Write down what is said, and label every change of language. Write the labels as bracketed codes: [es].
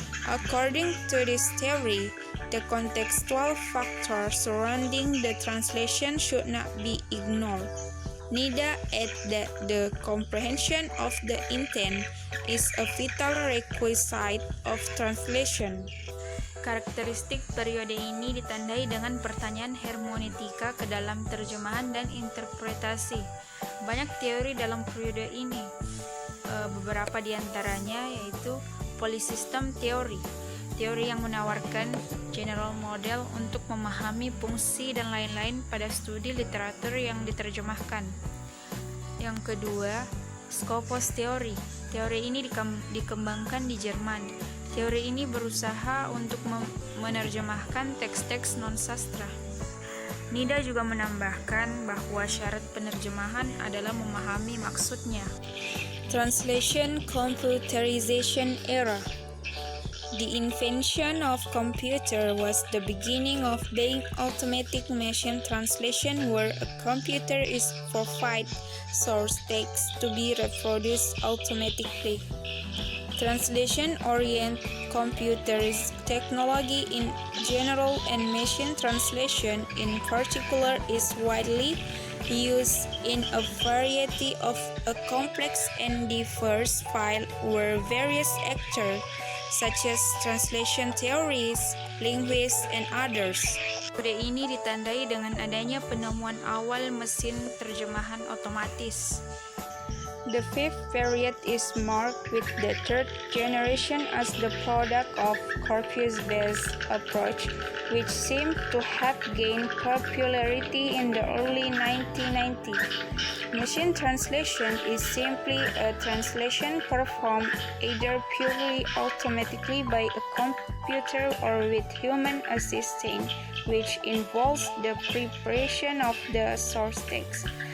[en] According to this theory, the contextual factors surrounding the translation should not be ignored. Neither that the comprehension of the intent is a vital requisite of translation. [id] Karakteristik periode ini ditandai dengan pertanyaan hermeneutika ke dalam terjemahan dan interpretasi. Banyak teori dalam periode ini, beberapa diantaranya yaitu polysystem theory, teori yang menawarkan [en] general model [id] untuk memahami fungsi dan lain-lain pada studi literatur yang diterjemahkan. Yang kedua, Scoffus theory. Teori ini dikembangkan di Jerman. Teori ini berusaha untuk menerjemahkan teks-teks non-sastra. Nida juga menambahkan bahwa syarat penerjemahan adalah memahami maksudnya. [en] Translation Computerization Era. The invention of computer was the beginning of being automatic machine translation, where a computer is provide source text to be reproduced automatically. Translation-oriented computers technology in general and machine translation in particular is widely used in a variety of a complex and diverse field where various actors such as translation theorists, linguists, and others. [id] Metode ini ditandai dengan adanya penemuan awal mesin terjemahan otomatis. [en] The fifth period is marked with the third generation as the product of corpus-based approach, which seemed to have gained popularity in the early 1990s. Machine translation is simply a translation performed either purely automatically by a computer or with human assistance, which involves the preparation of the source text.